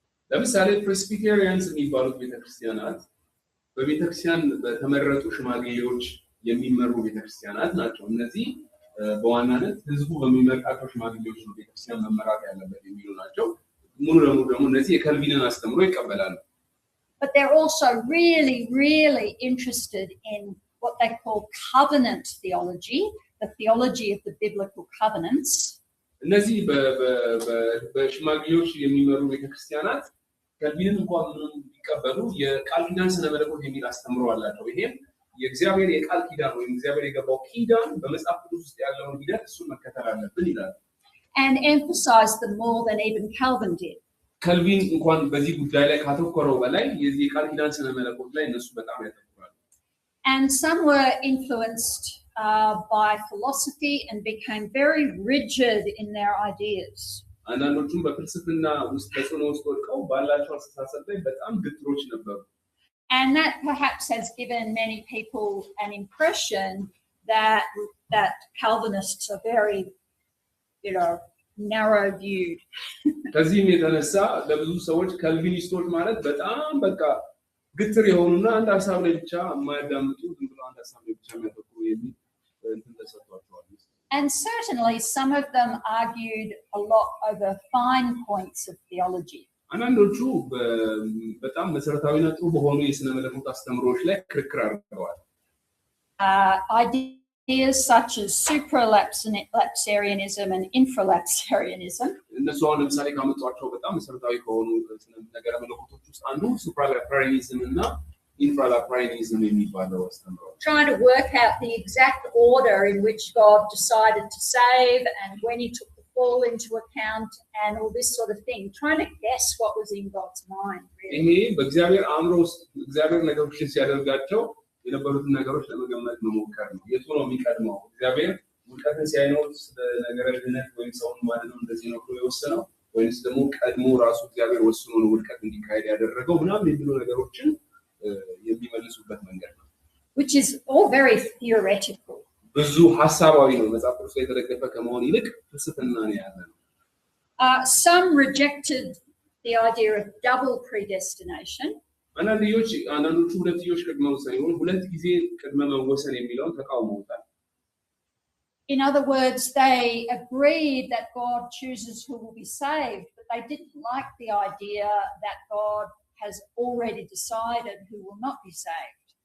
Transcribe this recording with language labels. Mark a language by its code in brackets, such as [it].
[am] ለምሳሌ ፕሬስቢቴሪያንስ የሚባሉት ቤተክርስቲያናት በቤተክርስቲያን በተመረጡ ሽማግሌዎች የሚመሩ ቤተክርስቲያናት ናቸው። እነዚህ በዋናነት ህዝቡ በሚመርጣቸው ሽማግሌዎች ነው ቤተክርስቲያን መመራት ያለበት የሚሉ ናቸው። ሙሉ ለሙሉ ደግሞ እነዚህ የካልቪንን አስተምሮ ይቀበላሉ። [en] But they're also really interested in what they call covenant theology, the theology of the biblical covenants. [am] እነዚህ በሽማግሌዎች የሚመሩ ቤተክርስቲያናት ካልቪንን እንኳን ቢቀበሉ የቃል ኪዳን ስነ መለኮት የሚል አስተምሮ አላቸው። ይሄም የእግዚአብሔር የቃል ኪዳን ወይም እግዚአብሔር የገባው ኪዳን በመጽሐፍ ቅዱስ ውስጥ ያለውን ሂደት እሱን መከተል አለብን ይላል። [en] And emphasize them more than even Calvin did. [am] ካልቪን እንኳን በዚህ ጉዳይ ላይ ካተኮረው በላይ የዚህ የቃል ኪዳን ስነ መለኮት ላይ እነሱ በጣም ያተኩራሉ። [en] And some were influenced by philosophy and became very rigid in their ideas. [am] አንዳንዶቹም በፍልስፍና ውስጥ ተጽዕኖ ውስጥ ወድቀው ባላቸው አስተሳሰብ ላይ በጣም ግትሮች ነበሩ። [en] And that perhaps has given many people an impression that Calvinists are very, narrow-viewed. [am] ከዚህም የተነሳ ለብዙ ሰዎች ካልቪኒስቶች ማለት በጣም በቃ ግትር የሆኑና አንድ ሀሳብ ላይ ብቻ የማያዳምጡ ዝም ብለው አንድ ሀሳብ ላይ ብቻ የሚያተኩሩ የሚል እንትን ተሰጥቷቸዋል። [en] And certainly some of them argued a lot over fine points of theology. [am] አንዳንዶቹ በጣም መሰረታዊና ጥሩ በሆኑ የስነ መለኮት አስተምሮች ላይ ክርክር አድርገዋል። [en] Ideas such as supralapsarianism and infralapsarianism. [am] እነሱ አሁን ለምሳሌ ካመጧቸው በጣም መሰረታዊ ከሆኑ ነገረ መለኮቶች ውስጥ አንዱ supralapsarianism እና infralapsarianism የሚባለው አስተምሮ [en] trying to work out the exact order in which God decided to save and when he took the fall into account and all this sort of thing, trying to guess what was in God's mind, really. [am] ይሄ በእግዚአብሔር አእምሮ ውስጥ እግዚአብሔር ነገሮችን ሲያደርጋቸው የነበሩትን ነገሮች ለመገመት መሞከር ነው። የቱ ነው የሚቀድመው? እግዚአብሔር ውድቀትን ሲያይነው ነገረ ድነት ወይም ሰውን ማድነው እንደዚህ ነው ብሎ የወሰነው ወይስ ደግሞ ቀድሞ ራሱ እግዚአብሔር ወስኖ ነው ውድቀት እንዲካሄድ ያደረገው ምናምን የሚሉ ነገሮችን የሚመልሱበት መንገድ ነው። [en] Which is all very theoretical. [am] ብዙ ሐሳባዊ ነው። መጽሐፍ ቅዱስ ላይ የተደገፈ ከመሆን ይልቅ ፍልስፍና ነው ያለው። [en] Some rejected the idea of double predestination. [am] አንዳንዶቹ ሁለትዮሽ ቅድመ ውሳኔ ወይም ሁለት ጊዜ ቅድመ መወሰን የሚለውን ተቃውመውታል። [en] In other words, they agreed that God chooses who will be saved, but they didn't like the idea that God has already decided who will not be saved.